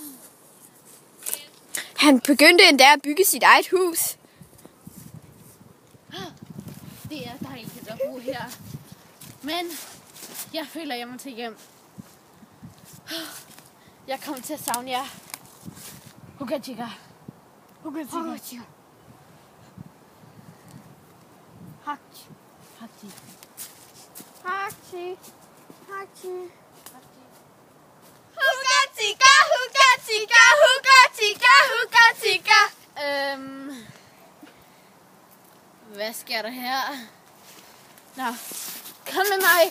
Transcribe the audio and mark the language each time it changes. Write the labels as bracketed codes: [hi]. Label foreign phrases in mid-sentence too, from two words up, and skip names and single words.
[da] Han begyndte endda at bygge sit eget hus. Det er dejligt at bo her. Men jeg føler, jeg må til hjem. Jeg kommer til at savne jer. Hugga-chigga. Hugga-chigga. Hachi. Hachi. Hachi. Hachi. Hvad sker der her? Nå, kom med mig.